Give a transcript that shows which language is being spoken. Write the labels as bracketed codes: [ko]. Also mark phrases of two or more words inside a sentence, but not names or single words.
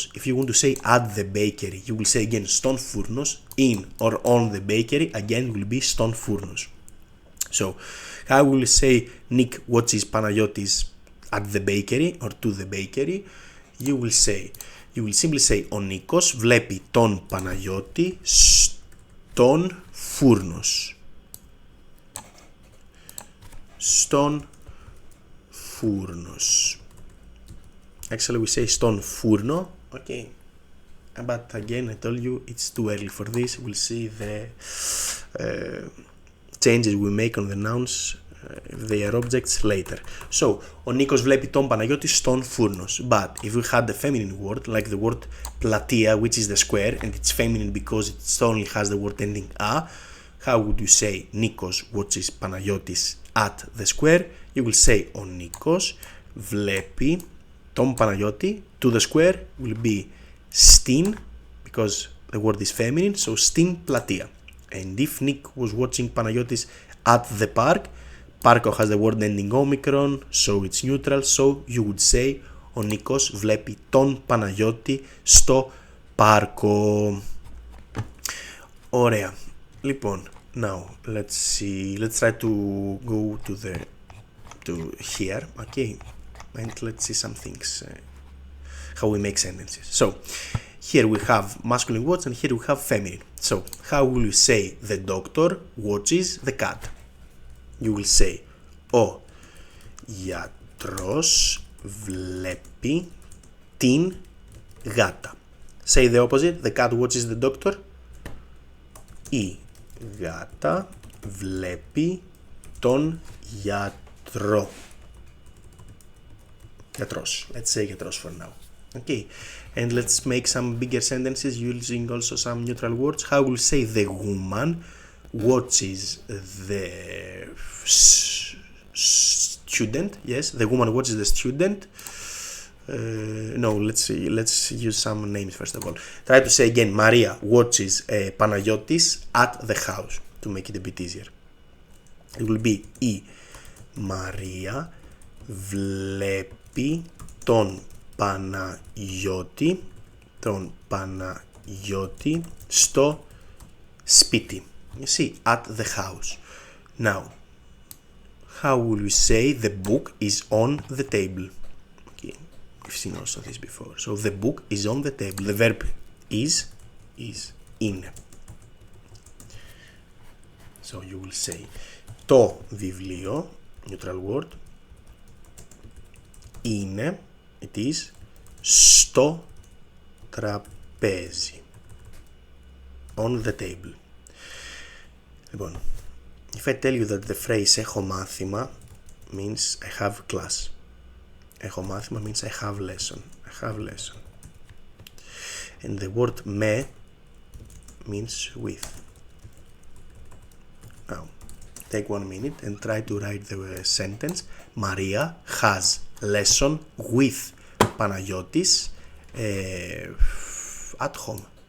[en] If you want to say at the bakery, you will say again [el] στον φούρνος. [en] In or on the bakery, again will be [el] στον φούρνος. [en] So how will you say Nick watches Panagiotis at the bakery or to the bakery? You will simply say [el] ο Νίκος βλέπει τον Παναγιώτη στον φούρνος. Στον φούρνος. [en] Actually we say [el] στον φούρνο. [en] Okay. But again I told you it's too early for this. We'll see the changes we make on the nouns, if they are objects, later. So, [el] ο Νίκος βλέπει τον Παναγιώτη στον φούρνος. [en] But if we had the feminine word, like the word πλατεία, which is the square, and it's feminine because it only has the word ending a, how would you say Νίκος watches Παναγιώτης at the square? You will say [el] ο Νίκος βλέπει τον Παναγιώτη. [en] To the square will be στην, because the word is feminine, so [el] στην πλατεία. [en] And if Nick was watching Panagiotis at the park, Πάρκο has the word ending omicron, so it's neutral, so you would say [el] ο Νίκος βλέπει τον Παναγιώτη στο πάρκο. [en] Ωραία. Λοιπόν, now let's try to go to here, okay, and let's see some things, how we make sentences. So, here we have masculine words and here we have feminine. So, how will you say the doctor watches the cat? You will say [el] ο γιατρός βλέπει την γάτα. [en] Say the opposite. The cat watches the doctor. [el] Η γάτα βλέπει τον γιατρό. [en] Γιατρός. Let's say γιατρός for now. Okay. And let's make some bigger sentences using also some neutral words. How will you say the woman watches the student? Yes, the woman watches the student. No, let's use some names first of all. Try to say again, Maria watches Panagiotis at the house, to make it a bit easier. It will be [el] η Μαρία βλέπει τον Παναγιώτη στο σπίτι. [en] You see, at the house. Now, how will you say the book is on the table? Okay, we've seen also this before. So the book is on the table. The verb is είναι. So you will say [el] το βιβλίο, [en] neutral word, είναι, it is, [el] στο τραπέζι. [en] On the table. Λοιπόν, if I tell you that the phrase [el] έχω μάθημα [en] means I have class. [el] Έχω μάθημα [en] means I have lesson. I have lesson. And the word με means with. Now, take 1 minute and try to write the sentence. Maria has lesson with Παναγιώτης at home.